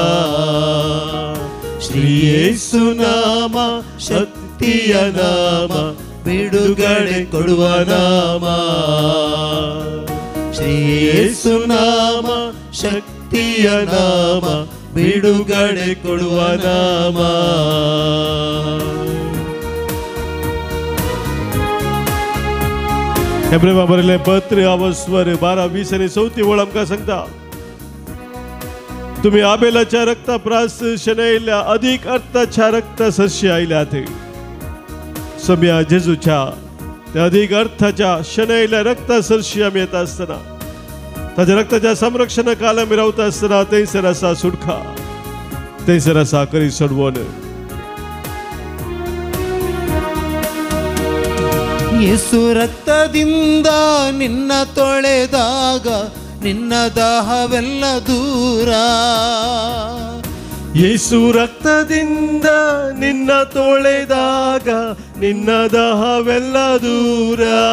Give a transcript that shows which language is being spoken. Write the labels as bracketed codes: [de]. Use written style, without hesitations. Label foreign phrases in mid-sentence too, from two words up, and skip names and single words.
[kn] ಶ್ರೀ ಯೇಸು ನಾಮ ಶಕ್ತಿಯ ನಾಮ, ಬಿಡುಗಡೆ ಕೊಡುವ ನಾಮ. ಶ್ರೀ ಯೇಸು ನಾಮ ಶಕ್ತಿಯ ನಾಮ, ಬಿಡುಗಡೆ ಕೊಡುವ ನಾಮ. [kok] हेब्रेमा बरयल्लें पत्र अवस्वर 12-20 आनी 34 वळ आमकां सांगता, तुमी आबेलाच्या रक्ताप्रास शेणयल्ल्या अधिक अर्थाच्या रक्ता सरशी आयल्यात. सोम्या जेजूच्या त्या अधिक अर्थाच्या शेणयल्ल्या रक्ता सरशी आमी येता आसतना, ताच्या रक्ताच्या संरक्षणाखाल आमी रावता आसतना थंयसर आसा सुटका, थंयसर आसा खरी सोडवण. [kn] ಯೇಸು ರಕ್ತದಿಂದ ನಿನ್ನ ತೊಳೆದಾಗ ನಿನ್ನ ದಾಹವೆಲ್ಲ ದೂರ. ಯೇಸು ರಕ್ತದಿಂದ ನಿನ್ನ ತೊಳೆದಾಗ ನಿನ್ನ ದಾಹವೆಲ್ಲ ದೂರ.